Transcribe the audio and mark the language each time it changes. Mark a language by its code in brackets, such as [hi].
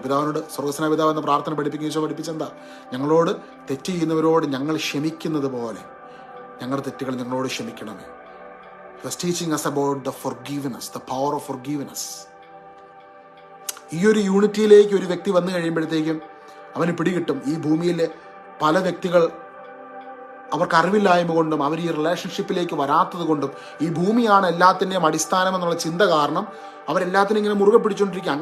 [ml] പിതാവിനോട് സ്വർഗ്ഗസ്നായ പിതാവ് എന്ന പ്രാർത്ഥന പഠിപ്പിച്ചെന്താ? ഞങ്ങളോട് തെറ്റ് ചെയ്യുന്നവരോട് ഞങ്ങൾ ക്ഷമിക്കുന്നത് പോലെ ഞങ്ങളുടെ തെറ്റുകൾ ഞങ്ങളോട് ക്ഷമിക്കണമേ. [en] He was teaching us about the forgiveness, the power of forgiveness. [ml] ഈ ഒരു യൂണിറ്റിയിലേക്ക് ഒരു വ്യക്തി വന്നു കഴിയുമ്പോഴത്തേക്കും അവന് പിടികിട്ടും ഈ ഭൂമിയിലെ പല വ്യക്തികൾ അവർക്ക് അറിവില്ലായ്മ കൊണ്ടും അവർ ഈ റിലേഷൻഷിപ്പിലേക്ക് വരാത്തത് കൊണ്ടും ഈ ഭൂമിയാണ് എല്ലാത്തിൻ്റെയും അടിസ്ഥാനം എന്നുള്ള ചിന്ത കാരണം അവരെല്ലാത്തിനും ഇങ്ങനെ മുറുകെ പിടിച്ചുകൊണ്ടിരിക്കുക.